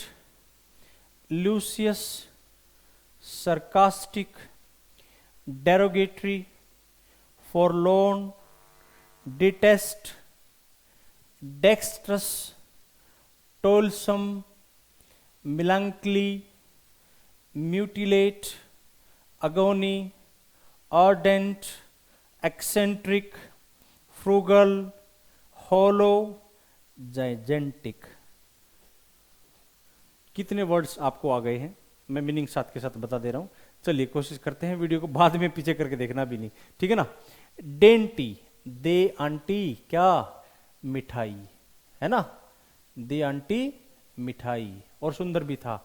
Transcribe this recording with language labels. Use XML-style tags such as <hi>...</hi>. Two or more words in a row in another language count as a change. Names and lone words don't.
<en>ल्यूसियस, sarcastic, derogatory, forlorn, detest, dexterous, toilsome, melancholy, mutilate, agony, ardent, eccentric, frugal, hollow, gigantic।</en> <hi>कितने वर्ड्स आपको आ गए हैं, मैं मीनिंग साथ के साथ बता दे रहा हूं। चलिए कोशिश करते हैं, वीडियो को बाद में पीछे करके देखना भी नहीं, ठीक है ना। डेंटी, दे आंटी, क्या, मिठाई, है ना, दे आंटी मिठाई, और सुंदर भी था।</hi>